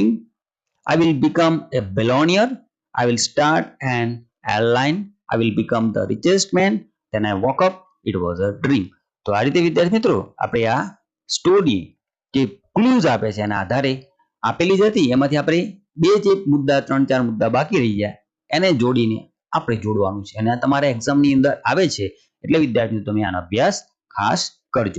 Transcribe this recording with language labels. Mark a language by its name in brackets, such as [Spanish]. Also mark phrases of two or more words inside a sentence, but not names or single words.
[English] I will become a billionaire. I will start an airline. I will become the richest man. Then I woke up. It was a dream. [Gujarati] તો આ રીતે વિદ્યાર્થી મિત્રો આપણે આ સ્ટોરી જે ક્લૂઝ આપે છે એના આધારે આપેલી જ હતી. એમાંથી આપણે બે જે મુદ્દા 3-4 મુદ્દા બાકી રહી ગયા એને જોડીને આપણે જોડવાનું છે અને આ તમારા એક્ઝામની અંદર આવે છે એટલે વિદ્યાર્થીઓ તમે આનો અભ્યાસ ખાસ કરજો.